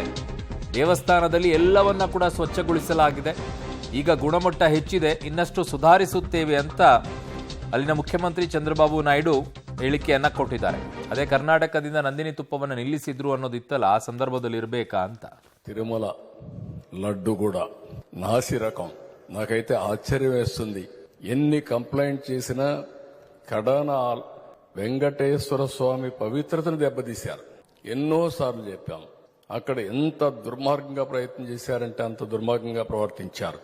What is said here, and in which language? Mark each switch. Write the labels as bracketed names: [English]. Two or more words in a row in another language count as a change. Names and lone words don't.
[Kannada] ದೇವಸ್ಥಾನದಲ್ಲಿ ಎಲ್ಲವನ್ನ ಕೂಡ ಸ್ವಚ್ಛಗೊಳಿಸಲಾಗಿದೆ. ಈಗ ಗುಣಮಟ್ಟ ಹೆಚ್ಚಿದೆ, ಇನ್ನಷ್ಟು ಸುಧಾರಿಸುತ್ತೇವೆ ಅಂತ ಅಲ್ಲಿನ ಮುಖ್ಯಮಂತ್ರಿ ಚಂದ್ರಬಾಬು ನಾಯ್ಡು ಹೇಳಿಕೆಯನ್ನ ಕೊಟ್ಟಿದ್ದಾರೆ. ಅದೇ ಕರ್ನಾಟಕದಿಂದ ನಂದಿನಿ ತುಪ್ಪವನ್ನು ನಿಲ್ಲಿಸಿದ್ರು ಅನ್ನೋದಿತ್ತಲ್ಲ, ಆ ಸಂದರ್ಭದಲ್ಲಿ ಇರಬೇಕಾ ಅಂತ. [Telugu] తిరుమల లడ్డు కూడా నాసి రకం. నాకైతే ఆశ్చర్యం వేస్తుంది. ఎన్ని కంప్లైంట్ చేసినా కడాన వెంకటేశ్వర స్వామి పవిత్రతను దెబ్బతీశారు. ఎన్నోసార్లు చెప్పాం. అక్కడ ఎంత దుర్మార్గంగా ప్రయత్నం చేశారంటే అంత దుర్మార్గంగా ప్రవర్తించారు.